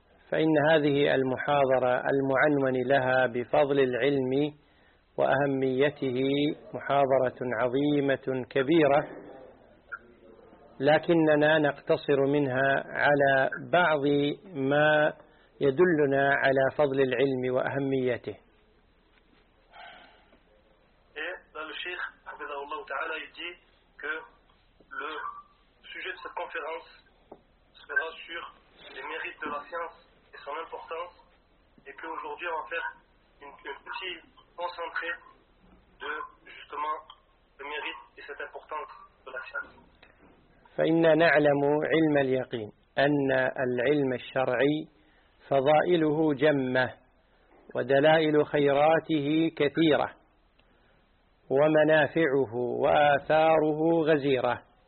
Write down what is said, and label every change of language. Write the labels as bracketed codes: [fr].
[ar] فإن هذه المحاضرة المعنون لها بفضل العلم وأهميته محاضرة عظيمة كبيرة، لكننا نقتصر منها على بعض ما يدلنا على فضل العلم وأهميته. الشيخ حفظه الله تعالى يقول أن موضوع هذه المحاضرة سيكون على [fr] مérite de la science et son importance et que aujourd'hui on va faire une petite concentrée de justement le mérite et cette importance de la science. [ar] فإن نعلم علم اليقين أن العلم الشرعي فضائله جمة ودلائل خيراته كثيرة ومنافعه وآثاره غزيرة.